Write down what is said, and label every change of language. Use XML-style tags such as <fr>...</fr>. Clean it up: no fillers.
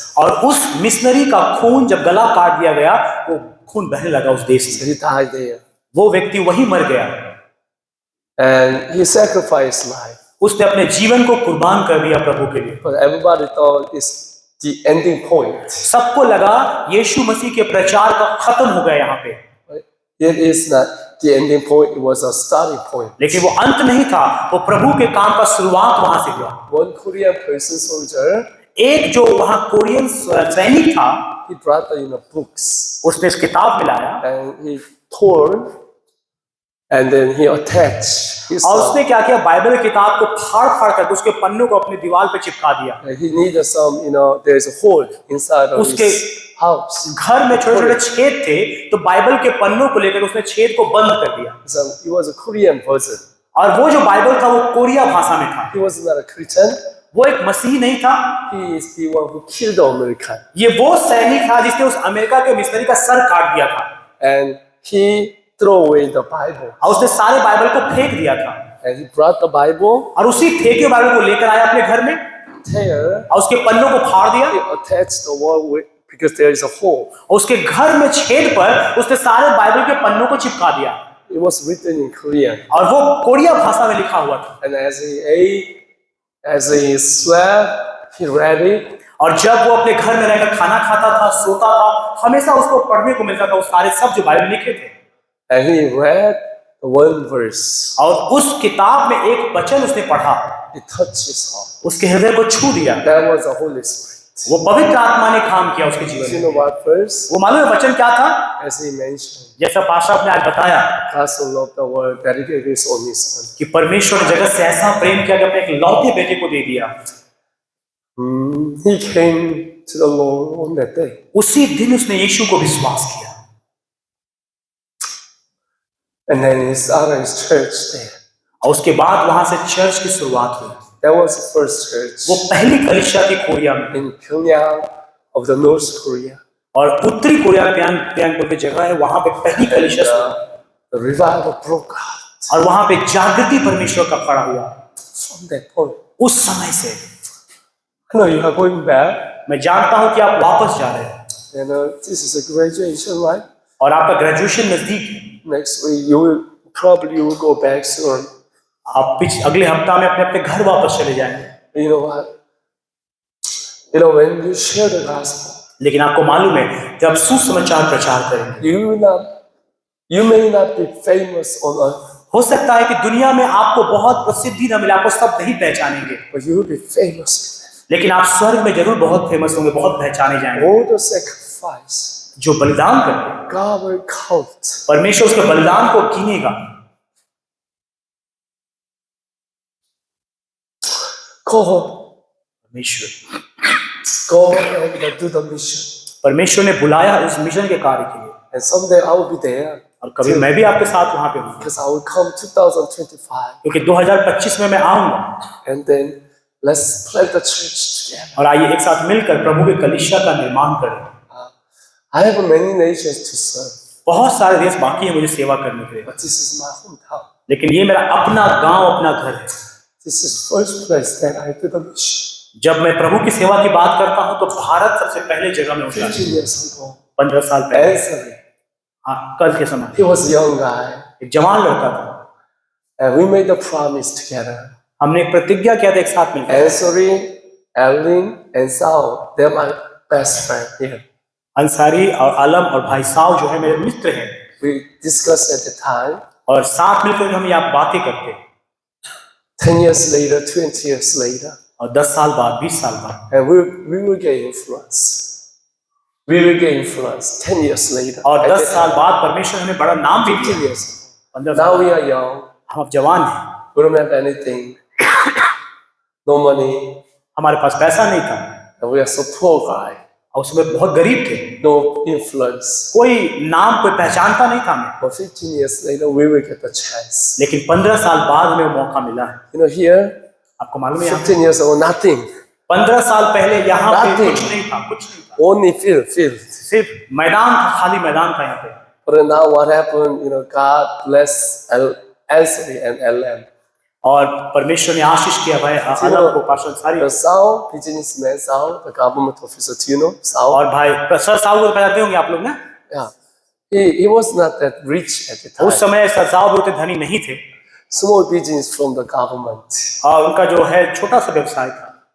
<hi>और उस मिशनरी का खून जब गला काट दिया गया वो खून बहने लगा उस देश से,</hi> <en>He died there,</en> <hi>वो व्यक्ति वही मर गया,</hi> <en>and he sacrificed life.</en> <hi>उसने अपने जीवन को कुर्बान कर दिया प्रभु के लिए।</hi> <en>But everybody thought it's the ending point.</en> <hi>सबको लगा यीशु मसीह के प्रचार का खत्म हो गया यहाँ पे,</hi> <en>It is not the ending point, it was a starting point.</en> <hi>लेकिन वो अंत नहीं था, वो प्रभु के काम का शुरुआत वहां से हुआ।</hi> <en>One Korean person soldier,</en> <hi>एक जो वहां कोरियन सैनिक था</hi> <en>he brought books</en> <hi>उसने इस किताब में लाया</hi> <en>and he tore and then he attached his</en> <hi>और उसने क्या किया, बाइबल की किताब को फाड़ फाड़ करके उसके पन्नों को अपनी दीवार पे चिपका दिया।</hi> <en>he needed some, there's a hole inside of</en> <hi>उसके</hi> <en>his house.</en> <hi>घर में छोटे छोटे छेद थे, तो बाइबल के पन्नों को लेकर उसने छेद को बंद कर दिया।</hi> <en>So it was a Korean version.</en> <hi>और वो जो बाइबल था वो कोरिया भाषा में था,</hi> <en>He was not a Christian.</en> <hi>वो एक मसीही नहीं था,</hi> <en>He is the one who killed the American.</en> <hi>ये वो सैनिक था जिसने उस अमेरिका के मिशनरी का सर काट दिया था</hi> <en>And he threw away the Bible.</en> <hi>और उसने सारे बाइबल को फेंक दिया था</hi> <en>And he brought the Bible,</en> <hi>और उसी फेंके हुए बाइबल को लेकर आया अपने घर में</hi> <en>tear,</en> <hi>और उसके पन्नों को फाड़ दिया</hi> <en>he attached the wall with, because there is a hole.</en> <hi>और उसके घर में छेद पर उसने सारे बाइबल के पन्नों को चिपका दिया</hi> <en>It was written in Korean.</en> <hi>और वो कोरिया भाषा में लिखा हुआ था।</hi> <en>And as he ate, as he slept, he read it.</en> <hi>और जब वो अपने घर में रहकर खाना खाता था, सोता था, हमेशा उसको पढ़ने को मिलता था वो सारे सब जो बाइबल लिखे थे।</hi> <en>And he read the one verse.</en> <hi>और उस किताब में एक वचन उसने पढ़ा,</hi> <en>It touched his heart.</en> <hi>उसके हृदय को छू दिया।</hi> <en>That was the Holy Spirit.</en> <hi>वो पवित्र आत्मा ने काम किया उसके जीवन</hi> <en>You</en> <hi>में।</hi> <en>know what verse?</en> <hi>वो मालूम है वचन क्या था?</hi> <en>As he mentioned,</en> <hi>जैसा पास्टर आपने आज बताया</hi> <en>God so loved the world that he gave his only son.</en> <hi>कि परमेश्वर ने जगत से ऐसा प्रेम किया कि अपने एक लौते बेटे को दे दिया।</hi> <en>He came to the Lord on that day.</en> <hi>उसी दिन उसने यीशु को विश्वास किया</hi> <en>And then he started his church there.</en> <hi>और उसके बाद वहां से चर्च की शुरुआत हुई।</hi> <en>That was the first church</en> <hi>वो पहली कलीसिया थी कोरिया में,</hi> <en>in Pyongyang of the North Korea.</en> <hi>और उत्तरी कोरिया प्यांगपुर की जगह है, वहां पे पहली कलीसिया शुरू।</hi> <en>The revival broke out</en> <hi>और वहां पे जागृति परमेश्वर का खड़ा हुआ।</hi> <en>from that point.</en> <hi>उस समय से</hi> <en>I know you are going back.</en> <hi>मैं जानता हूं कि आप वापस जा रहे हैं</hi> <en>And this is a graduation, right?</en> <hi>और आपका ग्रेजुएशन नजदीक है।</hi> <en>Next week you will go back soon.</en> <hi>आप अगले हफ्ता में अपने अपने घर वापस चले जाएंगे।</hi> <en>You know what? You know when you share the gospel,</en> <hi>लेकिन आपको मालूम है जब सुसमाचार प्रचार करेंगे,</hi> <en>you may not be famous on earth,</en> <hi>हो सकता है कि दुनिया में आपको बहुत प्रसिद्धि न मिले, आपको सब नहीं पहचानेंगे,</hi> <en>but you will be famous.</en> <hi>लेकिन आप स्वर्ग में जरूर बहुत फेमस होंगे, बहुत पहचाने जाएंगे।</hi> <en>All the sacrifice,</en> <hi>जो बलिदान करते हैं</hi> <en>God will count.</en> <hi>परमेश्वर उसके बलिदान को गिनेगा।</hi> <en>Go home.</en> <hi>परमेश्वर</hi> <en>Go and do the mission.</en> <hi>परमेश्वर ने बुलाया इस मिशन के कार्य के लिए,</hi> <en>And someday I will be there</en> <hi>और कभी मैं भी आपके साथ वहां पे हूँ,</hi> <en>because I will come 2025.</en> <hi>क्योंकि 2025 में मैं आऊंगा।</hi> <en>And then let's plant the church together.</en> <hi>और आइए एक साथ मिलकर प्रभु के कलीसिया का निर्माण करें।</hi> <en>I have many nations to serve,</en> <hi>बहुत सारे देश बाकी हैं मुझे सेवा करने के लिए,</hi> <en>but this is my hometown.</en> <hi>लेकिन ये मेरा अपना गांव, अपना घर है।</hi> <en>This is first place that I do the mission.</en> <hi>जब मैं प्रभु की सेवा की बात करता हूं तो भारत सबसे पहले जगह में होता</hi> <en>15</en> <hi>है।</hi> <en>years ago,</en> <hi>15 साल पहले,</hi> <en>Anthony,</en> <hi>हाँ, कल के समय</hi> <en>he was a young guy,</en> <hi>एक जवान लड़का था।</hi> <en>and we made a promise together.</en> <hi>हमने एक प्रतिज्ञा किया था एक साथ मिलकर।</hi> <en>Anthony, Ellen, and Sao, they're my best friend here.</en> <hi>Ansari और आलम और भाई साहब जो है मेरे मित्र हैं,</hi> <en>We discussed at the time.</en> <hi>और साथ मिलकर हम यहाँ बातें करते हैं।</hi> <en>10 years later, 20 years later,</en> <hi>और 10 साल बाद, 20 साल बाद,</hi> <en>and we will get influence. We will get influence 10 years later.</en> <hi>और</hi> <en>At</en> <hi>10</hi> <en>that</en> <hi>साल</hi> <en>time,</en> <hi>बाद परमेश्वर ने हमें बड़ा नाम भी</hi> <en>15</en> <hi>दिया।</hi> <en>years.</en> <hi>15</hi> <en>Now</en> <hi>साल</hi> <en>we are young.</en> <hi>हम अब जवान हैं,</hi> <en>We don't have anything. No money.</en> <hi>हमारे पास पैसा नहीं था</hi> <en>And we are so poor guy.</en> <hi>और उसमें बहुत गरीब थे,</hi> <en>No influence.</en> <hi>कोई नाम कोई पहचानता नहीं था हमें।</hi> <en>But 15 years later, we will get the chance.</en> <hi>लेकिन 15 साल बाद हमें वो मौका मिला है।</hi> <en>You know, here,</en> <hi>आपको मालूम है, यहाँ</hi> <en>15 years ago, nothing.</en> <hi>15 साल पहले यहाँ पे</hi> <en>Nothing.</en> <hi>कुछ नहीं था, कुछ नहीं था,</hi> <en>Only field.</en> <hi>सिर्फ मैदान था, खाली मैदान था यहाँ पे।</hi> <en>But now what happened, you know, God bless Anthony and Ellen.</en> <hi>और परमेश्वर ने आशीष किया भाई आलम को, pastor Ansari</hi> <en>The Sao, businessman Sao, the government officer, do you know? Sao?</en> <hi>और भाई सर साहब को पहचानते होंगे आप लोग ना।</hi> <en>Yeah. He was not that rich at the time.</en> <hi>उस समय सर साहब उतने धनी नहीं थे,</hi> <en>Small business from the government.</en> <hi>और उनका जो है छोटा सा व्यवसाय था।</hi>